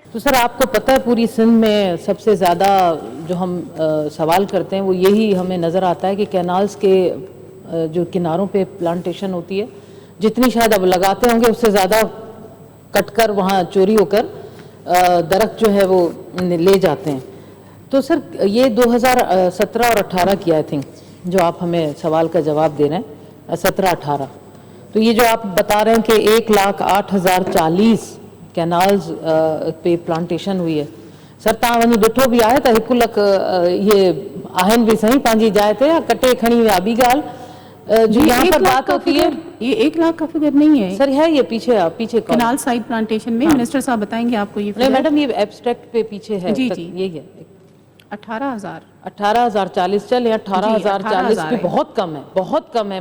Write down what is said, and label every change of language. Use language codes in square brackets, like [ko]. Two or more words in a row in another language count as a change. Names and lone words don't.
[ur] تو سر آپ کو پتہ ہے پوری سندھ میں سب سے زیادہ جو ہم سوال کرتے ہیں وہ یہی ہمیں نظر آتا ہے کہ کینالز کے جو کناروں پہ پلانٹیشن ہوتی ہے، جتنی شاید اب لگاتے ہوں گے اس سے زیادہ کٹ کر وہاں چوری ہو کر درخت جو ہے وہ لے جاتے ہیں۔ تو سر یہ 2017 اور 18 کی [en] I think [ur] جو آپ ہمیں سوال کا جواب دے رہے ہیں، 17-18، تو یہ جو آپ بتا رہے ہیں کہ 1,08,040 کینالز پہ پلانٹیشن ہوئی ہے، [sd] सर तव्हां वञी ॾिठो बि आहे त 1 लख इहे आहिनि बि सही पंहिंजी जाइ ते, कटे खणी विया ॿी ॻाल्हि जो [ur] یہاں پر بات ہوتی ہے. یہ 1 لاکھ کا فگر نہیں ہے سر ہے یہ پیچھے [en] canal side plantation [ur] में। منسٹر صاحب بتائیں گے آپ کو یہ نہیں میڈم، یہ ایبسٹریکٹ پہ پیچھے ہے. جی جی یہی ہے 18,040 چل یا 18,040 بھی بہت کم ہے.